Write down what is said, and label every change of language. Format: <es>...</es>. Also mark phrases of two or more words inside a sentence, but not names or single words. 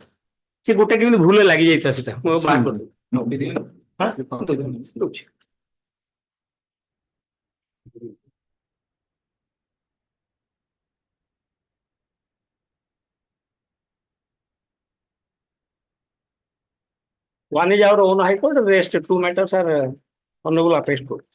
<or>ସେ ଗୋଟେ କେମିତି ଭୁଲ ଲାଗି ଯାଇଥିଲା ସେଟା ମୁଁ ବାହାର କରିଦେବି ଦଉଛି</or> <en>One is our own High Court, the rest 2 matters are Honorable Appellate Court.</en>